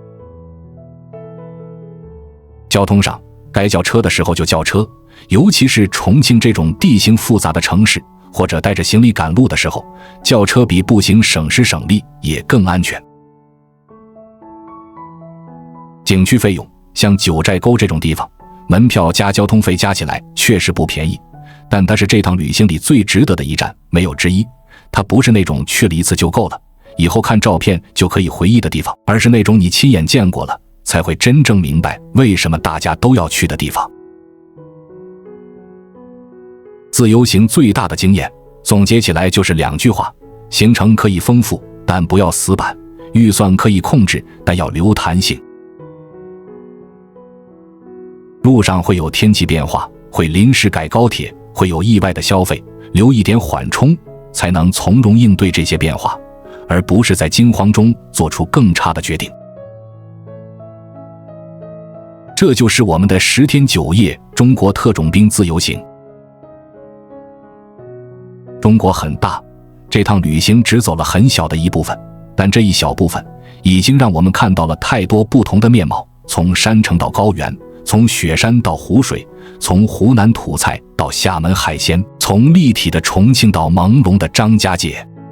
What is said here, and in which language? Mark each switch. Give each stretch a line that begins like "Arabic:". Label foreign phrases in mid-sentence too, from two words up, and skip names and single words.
Chinese: 交通上，該叫車的時候就叫車，尤其是重慶這種地形複雜的城市，或者帶着行李趕路的時候，叫車比步行省時省力，也更安全。景區費用，像九寨溝這種地方，門票加交通費加起來確實不便宜，但它是這趟旅行裡最值得的一站，沒有之一。它不是那種去了一次就夠了，以後看照片就可以回憶的地方，而是那種你親眼見過了，才會真正明白為什麼大家都要去的地方。自由行最大的經驗，總結起來就是2句話：行程可以豐富，但不要死板；預算可以控制，但要留彈性。路上會有天氣變化，會臨時改高鐵，會有意外的消費，留一點緩衝，才能從容應對這些變化，而不是在驚慌中做出更差的決定。這就是我們的10天9夜中國特種兵自由行。中國很大，這趟旅行只走了很小的一部分，但這一小部分已經讓我們看到了太多不同的面貌，從山城到高原，從雪山到湖水，從湖南土菜到廈門海鮮，從立體的重慶到朦朧的張家界。